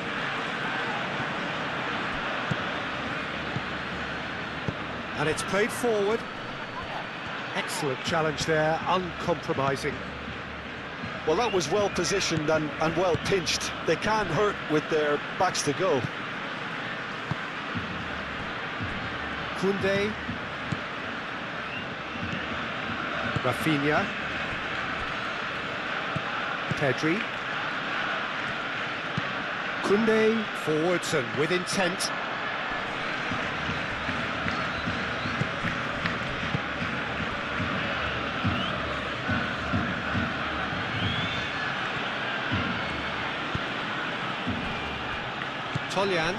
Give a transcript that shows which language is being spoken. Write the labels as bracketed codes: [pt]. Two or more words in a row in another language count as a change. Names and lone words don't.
[en] And it's played forward. Excellent challenge there, uncompromising. Well, that was well positioned and well pinched. They can't hurt with their backs to goal. Koundé. Rafinha. Pedri. Koundé forwards and with intent. Tolyan.